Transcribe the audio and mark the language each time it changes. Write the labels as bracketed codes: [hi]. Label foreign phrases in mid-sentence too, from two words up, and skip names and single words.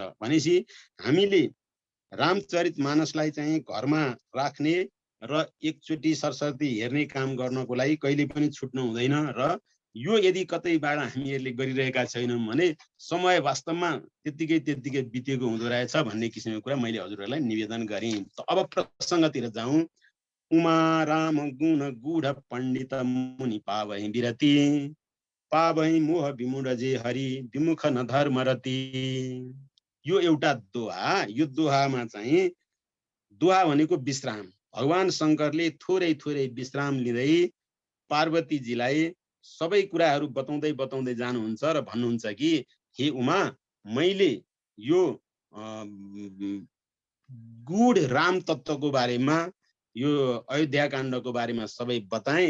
[ne] भनेपछि हामीले रामचरितमानसलाई चाहिँ घरमा राख्ने र एकचोटि सरस्वती हेर्ने काम गर्नको लागि कहिले पनि छुट्नु हुँदैन र यो यदि कतैबाट हामीहरूले गरिरहेका छैनौँ भने समय वास्तवमा त्यत्तिकै बितेको हुँदो रहेछ भन्ने किसिमको कुरा मैले हजुरहरूलाई निवेदन गरेँ। अब प्रसङ्गतिर जाउँ। [awa] उमा राम गुण गुढ पण्डित मुनि पावहि विरति पावहि मोह विमूढ जे हरि विमुख न धर्म रति। [ne] यो एउटा दोहा, यो दोहामा चाहिँ दोहा भनेको विश्राम। भगवान शङ्करले थोरै विश्राम लिँदै पार्वतीजीलाई सबै कुराहरू बताउँदै जानुहुन्छ र भन्नुहुन्छ कि हे उमा, मैले यो गूढ राम तत्त्वको बारेमा, यो अयोध्या काण्डको बारेमा सबै बताएँ।